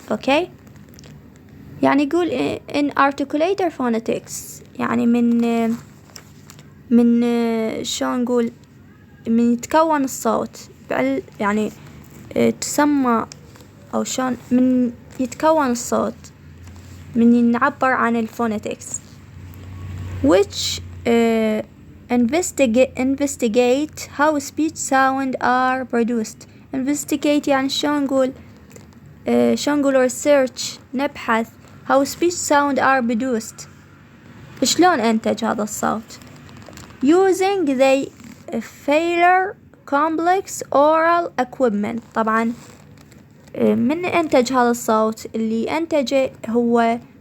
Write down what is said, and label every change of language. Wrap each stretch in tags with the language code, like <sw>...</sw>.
<ar>أوكي، يعني يقول in articulator phonetics يعني من شلون نقول من يتكون الصوت، يعني تسمى أو شلون من يتكون الصوت، من نعبر عن الفونetics</ar> <en>which investigate how speech sound are produced. investigate</en> <ar>يعني شلون نقول</ar> <en>research،</en> <ar>نبحث</ar> <en>how speech sound are produced،</en> <ar>شلون أنتج هذا الصوت</ar> <en>using the failure complex oral equipment.</en> <ar>طبعا من أنتج هذا الصوت؟ اللي أنتجه هو</ar>